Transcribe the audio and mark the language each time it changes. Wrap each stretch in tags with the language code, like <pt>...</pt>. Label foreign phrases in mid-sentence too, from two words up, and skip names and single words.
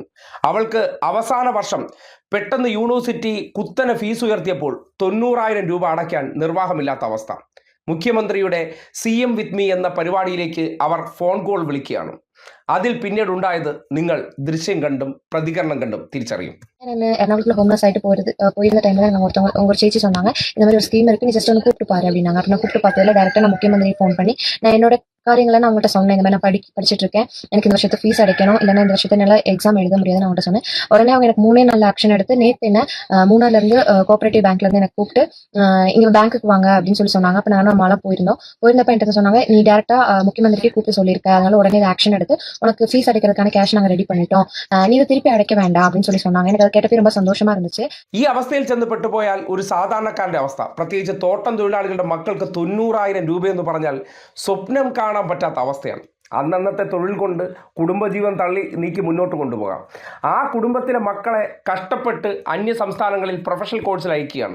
<ml>അവൾക്ക് അവസാന വർഷം പെട്ടെന്ന് യൂണിവേഴ്സിറ്റി കുത്തനെ ഫീസ് ഉയർത്തിയപ്പോൾ 90,000 രൂപ അടയ്ക്കാൻ നിർവാഹമില്ലാത്ത അവസ്ഥ. മുഖ്യമന്ത്രിയുടെ CM വിത്ത് മീ എന്ന പരിപാടിയിലേക്ക് അവർ ഫോൺ കോൾ വിളിക്കുകയാണ്. അതിൽ പിന്നീട് ഉണ്ടായത് നിങ്ങൾ ദൃശ്യം കണ്ടും പ്രതികരണം கண்டும் തിരിച്ചറിയും.</ml> <ta>எர்ணாகுளத்துல ஹோம்லெஸ் ஆயிட்டு போயிருந்த டைம்ல உங்க சேச்சி சொன்னாங்க, இந்த மாதிரி ஒரு ஸ்கீம் இருக்கு, நீ ஜஸ்ட் வந்து கூப்பிட்டு பாரு அப்படின்னாங்க. நான் கூப்பிட்டு பார்த்ததுல டேரக்டா நான் முக்கியமந்திரி ஃபோன் பண்ணி நான் என்னோட காரியங்களை நான் அவங்கள்ட்ட சொன்னேன். இந்த மாதிரி நான் படிச்சுட்டு இருக்கேன், எனக்கு இந்த வருஷத்து ஃபீஸ் அடைக்கணும், இல்லைன்னா இந்த வருஷத்தை என்னால் எக்ஸாம் எழுத முடியாதுன்னு அவங்கள்ட்ட சொன்னேன். உடனே அவங்க எனக்கு 3 நாள் ஆக்ஷன் எடுத்து நேற்று என்ன மூணார்ல இருந்து</ta> <en>cooperative bank</en> <ta>இருந்து எனக்கு கூப்பிட்டு இங்க பேங்க்குக்கு வாங்க அப்படின்னு சொன்னாங்க. அப்ப நானும் அம்மாலாம் போயிருந்தப்ப என்கிட்ட சொன்னாங்க, நீ டேரக்டா முக்கியமந்திரிக்கு கூப்பிட்டு சொல்லியிருக்க, அதனால உடனே ஆக்ஷன் எடுத்து உனக்கு ஃபீஸ் அடைக்கிறதுக்கான கேஷ் நாங்கள் ரெடி பண்ணிட்டோம், நீ இதை திருப்பி அடைக்க வேண்டாம் அப்படின்னு சொன்னாங்க. எனக்கு அதை கேட்டப்போ ரொம்ப சந்தோஷமா இருந்துச்சு.</ta> <ml>ഈ അവസ്ഥയിൽ ചെന്നപ്പെട്ടു പോയാൽ ഒരു സാധാരണക്കാരന്റെ അവസ്ഥ, പ്രത്യേകിച്ച് തോട്ടം തൊഴിലാളികളുടെ മക്കൾക്ക് 90,000 രൂപയെന്ന് പറഞ്ഞാൽ സ്വപ്നം കാണാൻ പറ്റാത്ത അവസ്ഥയാണ്. അന്നന്നത്തെ തൊഴിൽ കൊണ്ട് കുടുംബജീവൻ തള്ളി നീക്കി മുന്നോട്ട് കൊണ്ടുപോകാം. ആ കുടുംബത്തിലെ മക്കളെ കഷ്ടപ്പെട്ട് അന്യ സംസ്ഥാനങ്ങളിൽ പ്രൊഫഷണൽ കോഴ്സിൽ അയക്കുകയാണ്.</ml>